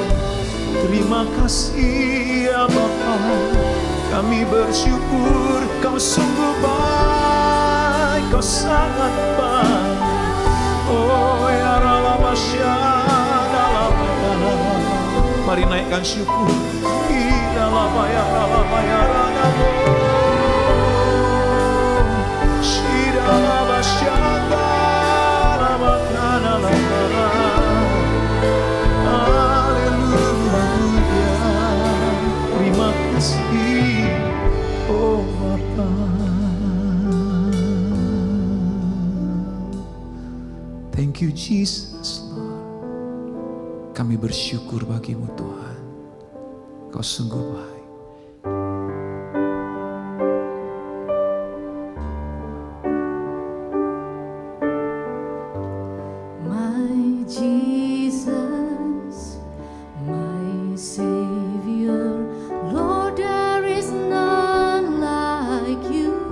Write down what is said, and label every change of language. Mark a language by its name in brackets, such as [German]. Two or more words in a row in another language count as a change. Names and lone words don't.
[Indonesian] Terima kasih ya Bapa, kami bersyukur Kau sungguh baik, Kau sangat baik. Oh ya Ralabasya, mari naikkan syukur. Idalabaya, Ralabaya, Ragabo, Shidalabasya, Ralabakana, Ralabara. Haleluya, terima kasih, oh Bapa. [English] Thank you Jesus, Lord. [Indonesian] Kami bersyukur bagimu Tuhan. Kau sungguh baik. [English] My Jesus, my Savior, Lord, there is none like you.